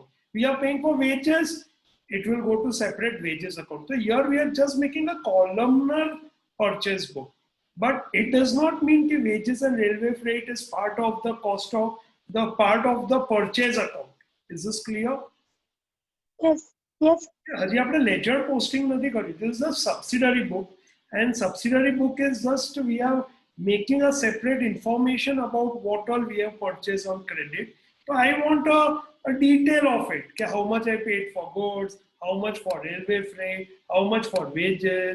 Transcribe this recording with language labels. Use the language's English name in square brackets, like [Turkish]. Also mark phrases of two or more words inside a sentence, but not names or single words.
[English] We are paying for wages, it will go to separate wages account. So here we are just making a columnar purchase book. But it does not mean that wages and railway freight is part of the cost of the part of the purchase account. Is this clear? Yes. Yes. [Gujarati] હજી આપણે [English] ledger posting [Gujarati] નથી કર્યું. [English] This is a subsidiary book, and subsidiary book is just we are making a separate information about what all we have purchased on credit. So I want a detail of it. How much I paid for goods, how much for railway freight, how much for wages.